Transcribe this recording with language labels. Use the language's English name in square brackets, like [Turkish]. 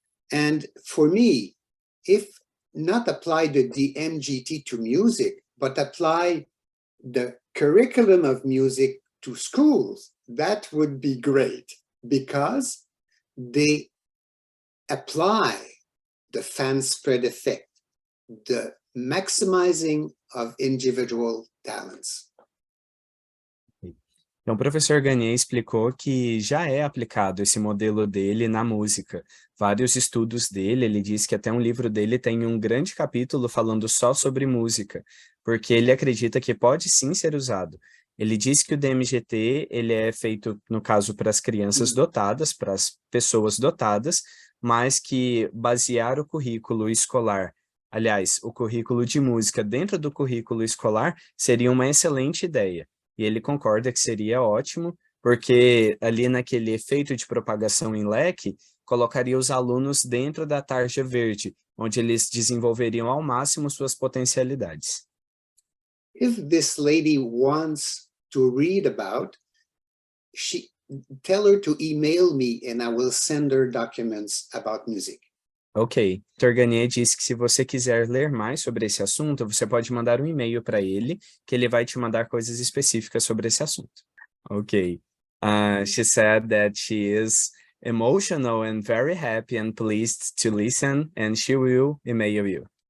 [English] And for me, if not apply the DMGT to music, but apply the curriculum of music to schools, that would be great, because they apply the fan spread effect, the maximizing of individual talents. [Portuguese] Então, o professor Gagné explicou que já é aplicado esse modelo dele na música. Vários estudos dele, ele diz que até um livro dele tem um grande capítulo falando só sobre música, porque ele acredita que pode sim ser usado. Ele diz que o DMGT, ele é feito, no caso, para as crianças dotadas, para as pessoas dotadas, mas que basear o currículo escolar, aliás, o currículo de música dentro do currículo escolar seria uma excelente ideia. E ele concorda que seria ótimo, porque ali naquele efeito de propagação em leque, colocaria os alunos dentro da tarja verde, onde eles desenvolveriam ao máximo suas potencialidades. [English] If this lady wants to read about, tell her to email me and I will send her documents about music. Ok. Dr. [Portuguese] Gagné disse que se você quiser ler mais sobre esse assunto, você pode mandar um e-mail para ele, que ele vai te mandar coisas específicas sobre esse assunto. [English] Ok. She said that she is emotional and very happy and pleased to listen, and she will email you.